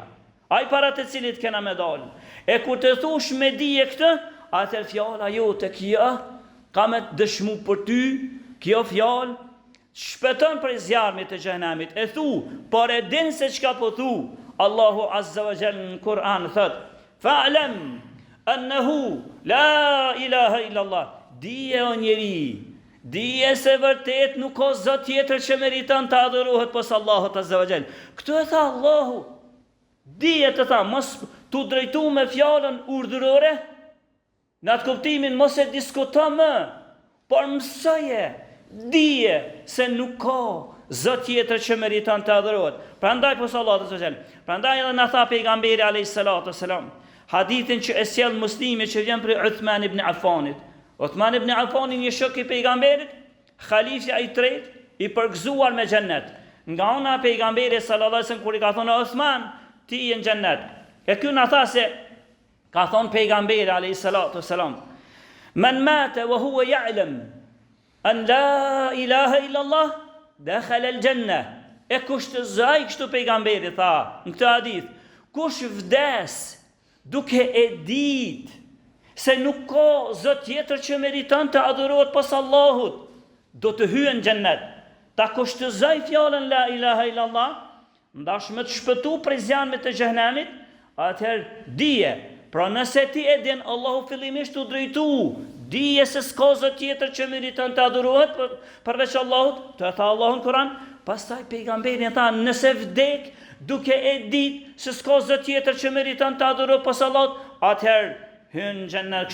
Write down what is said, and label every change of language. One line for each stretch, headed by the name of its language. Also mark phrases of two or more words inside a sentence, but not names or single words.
Albanian: Ai para të cilit kena me dalë. E kur të thush me dije këtë, atër fjala jote kjo ka me dëshmu për ty, kjo fjalë shpëton për zjarmit të xhenemit. E thu, por e din se çka po thu. Allahu
Arabic: عز وجل
Albanian: në Kur'an thot:
Arabic: "فاعلم أنه لا إله إلا الله."
Albanian: Dije o njeri, dije se vërtet nuk ka zot tjetër që meriton të adhurohet pos Allahut
Arabic: عز وجل.
Albanian: Këtu e tha Allahu. Dije të tha, mos tu drejtu me fjalën urdhërore, në atë kuptimin mos e diskuto më, por mësoje. Dije se nuk ka zot tjetër që meriton të adhurohet. Prandaj pos Allahu
Arabic: عز وجل.
Albanian: Prandaj edhe na tha pejgamberi
Arabic: عليه الصلاة والسلام,
Albanian: hadithin që e sjell Muslimi që vjen për Uthman ibn Affanit. Uthman ibn Affani një shok i pejgamberit, khalifja i tretë, i përgëzuar me xhennet. Nga ana e pejgamberit
Arabic: صلى الله عليه وسلم
Albanian: kur i ka thonë Uthman, ti je në xhennet. E ky na tha se ka thonë pejgamberi
Arabic: عليه الصلاة والسلام, "من مات وهو يعلم أن لا إله إلا الله دخل الجنة."
Albanian: E kush të zaj kështu pejgamberi tha në këtë hadith, kush vdes duke e ditë se nuk ka zot tjetër që meriton të adhurohet pas Allahut, do të hyjë në xhennet. Ta kushtozoj fjalën
Arabic: لا إله إلا الله,
Albanian: ndash me të shpëtu prej zjarmit të xhenemit, atëherë dije, pra nëse ti e din Allahu fillimisht u drejtu, dije se s'ka zot tjetër që meriton të adhurohet përveç Allahut, të tha Allahu në Kur'an. Pastaj pejgamberi tha, nëse vdek duke e ditë se s'ka zot tjetër që meriton të adhurohet pas Allahut, atëherë hyn në xhennet.